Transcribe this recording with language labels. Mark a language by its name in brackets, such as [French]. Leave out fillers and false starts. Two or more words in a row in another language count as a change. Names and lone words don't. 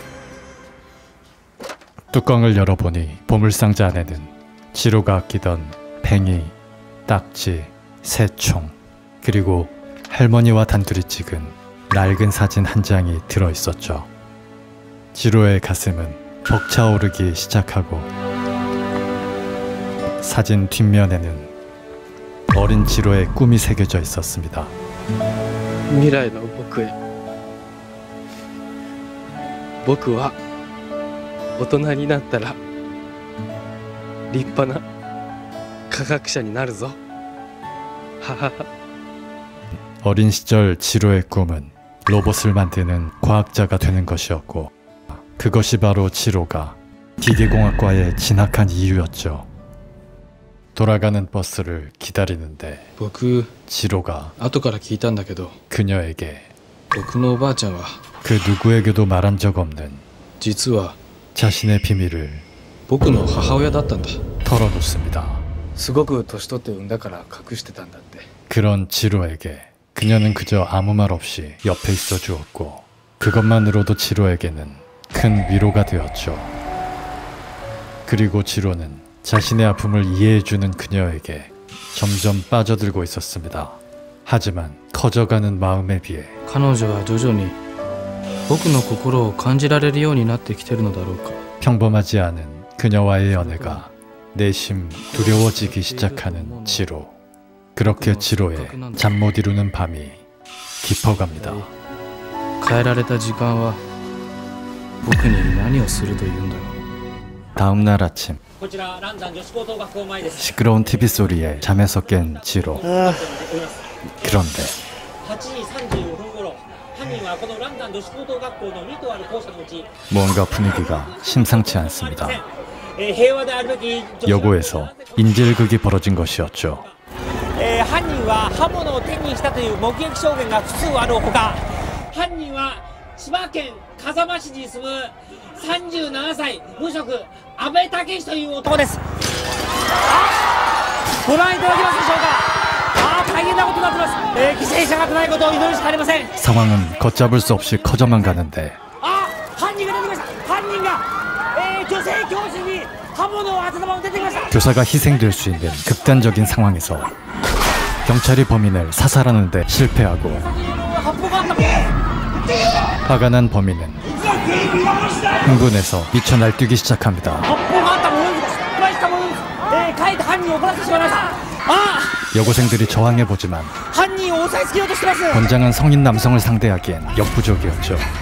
[Korean] 뚜껑을 열어보니 보물상자 안에는 지로가 아끼던 팽이, 딱지, 새총, 그리고 할머니와 단둘이 찍은 낡은 사진 한 장이 들어있었죠. 지로의 가슴은 벅차오르기 시작하고 사진 뒷면에는 어린 지로의 꿈이 새겨져 있었습니다. [Japanese] 未来の僕へ僕は大人になったら立派な科学者になるぞ。하하하. [Korean] 어린 시절 지로의 꿈은 로봇을 만드는 과학자가 되는 것이었고 그것이 바로 지로가 기계공학과에 진학한 이유였죠. 돌아가는 버스를 기다리는데 [Japanese] 僕 [Korean] 지로가 [Japanese] 後から聞いたんだけど [Korean] 그녀에게 [Japanese] 僕のおばあちゃんは [Korean] 그 누구에게도 말한 적 없는 [Japanese] 実は [Korean] 자신의 비밀을 [Japanese] 僕の母親だったんだ。 [Korean] 털어놓습니다. [Japanese] すごく年取って産んだから隠してたんだって。 [Korean] 그런 지로에게 그녀는 그저 아무 말 없이 옆에 있어 주었고 그것만으로도 지로에게는 큰 위로가 되었죠. 그리고 지로는 자신의 아픔을 이해해주는 그녀에게 점점 빠져들고 있었습니다. 하지만 커져가는 마음에 비해 [Japanese] 彼女は徐々に僕の心を感じられるようになってきてるのだろうか。 [Korean] 평범하지 않은 그녀와의 연애가 내심 두려워지기 시작하는 지로. 그렇게 지로의 잠 못 이루는 밤이 깊어갑니다. [Japanese] 変えられた時間は僕に何をするというんだろう。 [Korean] 다음 날 아침 시끄러운 TV 소리에 잠에서 깬 지로. 그런데 무언가 분위기가 심상치 않습니다. 여고에서 인질극이 벌어진 것이었죠. [Japanese] 犯人は刃物を手にしたという目撃証言が複数あるほか、犯人は千葉県風間市に住む37歳無職阿部武史という男です。ご覧いただけますでしょうか。大変なことになってます。犠牲者が出ないことを祈るしかありません。 [Korean] 상황은 걷잡을 수 없이 커져만 가는데 [Japanese] 犯人が出てきました。犯人が、女性教師に刃物を当てたまま出てきました。 [Korean] 교사가 희생될 수 있는 극단적인 상황에서 경찰이 범인을 사살하는데 실패하고 화가 난 범인은 흥분해서 미쳐 날뛰기 시작합니다. 여고생들이 저항해보지만 권장은 성인 남성을 상대하기엔 역부족이었죠.